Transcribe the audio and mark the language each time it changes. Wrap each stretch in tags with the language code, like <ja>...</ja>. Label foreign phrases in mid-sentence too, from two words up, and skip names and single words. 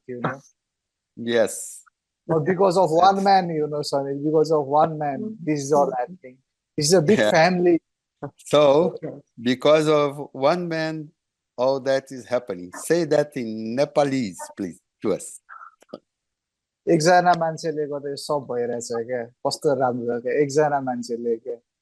<en>Yes. But because of one man, Swami, because of one man, this is all happening. It's a big Yeah. family. So, because of one man, all that is happening. Say that in Nepalese, please, to us.</en> <ne>एकजना मान्छेले गर्दा यो सब भइरहेछ क्या कस्तो राम्रो क्या एकजना मान्छेले क्या</ne>